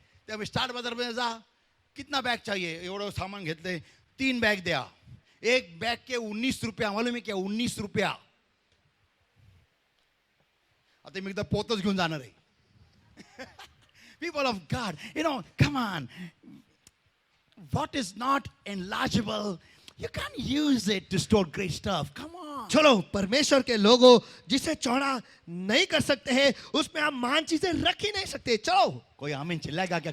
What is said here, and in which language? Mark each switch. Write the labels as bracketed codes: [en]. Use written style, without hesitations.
[mr] त्या स्टार्ट बाजारमध्ये जा, [hi] कितना बैग चाहिए, [mr] एवढं सामान घेतलंय, 3 बैग द्या, [hi] एक बैग के 19 रुपया, मालूम है क्या, 19 रुपया. [mr] आता मी एकदा पोतच घेऊन जाणार आहे. [en] People of God, come on. What is not enlargeable, you can't use it to store great stuff. Come on. [hi] चलो, परमेश्वर के लोगों, जिसे चौड़ा नहीं कर सकते हैं उसमें आप महान चीजें रख ही नहीं सकते. चलो. कोई आमीन चिल्लाएगा क्या?